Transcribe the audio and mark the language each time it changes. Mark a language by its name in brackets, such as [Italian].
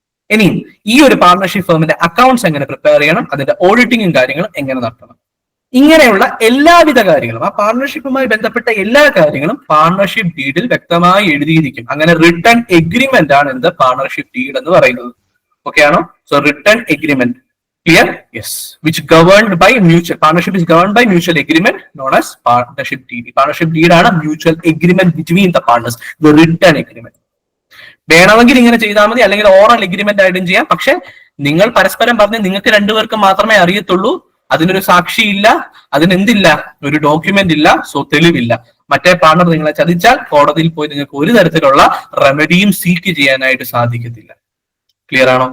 [Malayalam] ഇനി ഈ ഒരു പാർട്ണർഷിപ്പ് ഫേമിന്റെ അക്കൗണ്ട്സ് എങ്ങനെ പ്രിപ്പയർ ചെയ്യണം, അതിന്റെ ഓഡിറ്റിംഗും കാര്യങ്ങളും എങ്ങനെ നടത്തണം. ഇങ്ങനെയുള്ള എല്ലാവിധ കാര്യങ്ങളും, ആ പാർട്ണർഷിപ്പുമായി ബന്ധപ്പെട്ട എല്ലാ കാര്യങ്ങളും പാർട്ണർഷിപ്പ് ഡീഡിൽ വ്യക്തമായി എഴുതിയിരിക്കും. അങ്ങനെ റിട്ടേൺ എഗ്രിമെന്റ് ആണ് എന്ത്, പാർട്ണർഷിപ്പ് ഡീഡ് എന്ന് പറയുന്നത്. ഓക്കെ ആണോ? So return agreement. [English] Clear? Yes. Which governed by mutual, partnership is governed by mutual agreement known as partnership deed. Partnership deed ആണ് mutual agreement between the partners, the written agreement. [Malayalam] വേണമെങ്കിൽ ഇങ്ങനെ ചെയ്താൽ മതി, അല്ലെങ്കിൽ oral agreement ആയിട്ടും ചെയ്യാം. പക്ഷെ നിങ്ങൾ പരസ്പരം പറഞ്ഞ് നിങ്ങൾക്ക് രണ്ടുപേർക്കും മാത്രമേ അറിയത്തുള്ളൂ, അതിനൊരു സാക്ഷിയില്ല, അതിനെന്തില്ല, ഒരു ഡോക്യുമെന്റ് ഇല്ല, സോ തെളിവില്ല. മറ്റേ പാർട്ണർ നിങ്ങളെ ചതിച്ചാൽ കോടതിയിൽ പോയി നിങ്ങൾക്ക് ഒരു തരത്തിലുള്ള റെമഡിയും സീക്ക് ചെയ്യാനായിട്ട് സാധിക്കത്തില്ല. ക്ലിയർ ആണോ?